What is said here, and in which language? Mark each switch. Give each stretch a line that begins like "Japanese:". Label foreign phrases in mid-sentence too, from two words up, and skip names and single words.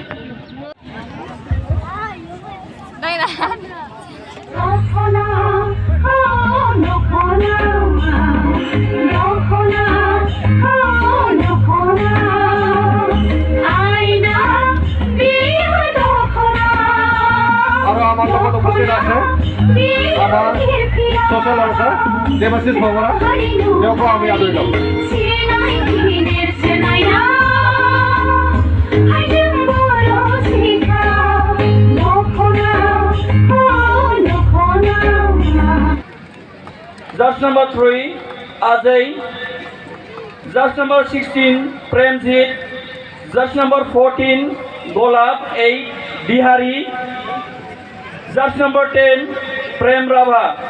Assamese: नायना आरो আমার লগত উপস্থিত আছে আমার সোশ্যাল ওয়ার্কার দেবাশিস ভবরা যাকে আমি আদরি লব
English: Judge number 3 Ajay, judge number 16 Premjit, judge number 14 Golab 8 Bihari, judge number 10 Prem Rava.